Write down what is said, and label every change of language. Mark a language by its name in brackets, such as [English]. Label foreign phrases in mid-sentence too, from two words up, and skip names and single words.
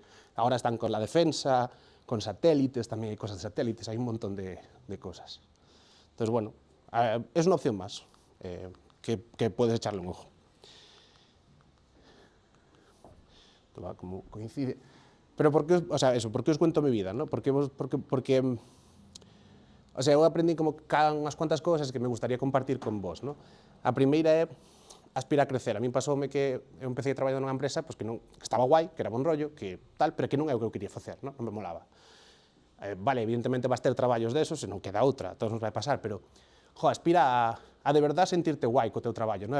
[Spanish] Ahora están con la defensa, con satélites, también hay cosas de satélites, hay un montón de cosas. Entonces, bueno, es una opción más que puedes echarle un ojo. Esto va como coincide. Pero ¿por qué, o sea, eso, ¿por qué os cuento mi vida? ¿No? [Galician] Porque [Spanish] o sea, [Galician] eu aprendí como unhas cuantas cousas que me gustaría compartir con vos, ¿no? A primeira é aspirar a crecer. A min pasoume que eu empecé a traballar nunha empresa pues, que estaba guai, que era bon rollo, que tal, pero que non é o que eu quería facer, non me molaba. Vale, evidentemente vas ter traballos desos, e non queda outra, todos nos vai pasar, pero aspira a [Spanish] de verdad [Galician] sentirte guai co teu traballo, non?